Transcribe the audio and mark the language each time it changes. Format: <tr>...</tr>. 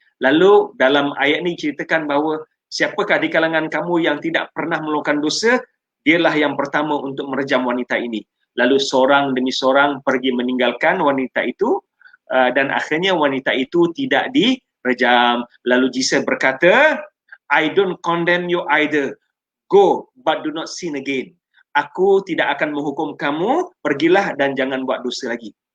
<ms>Lalu dalam ayat ini ceritakan bahawa siapakah di kalangan kamu yang tidak pernah melakukan dosa, dialah yang pertama untuk merejam wanita ini. Lalu seorang demi seorang pergi meninggalkan wanita itu, dan akhirnya wanita itu tidak direjam. Lalu Jesus berkata,</ms> <en>I don't condemn you either. Go, but do not sin again.</en> <ms>Aku tidak akan menghukum kamu, pergilah dan jangan buat dosa lagi.</ms>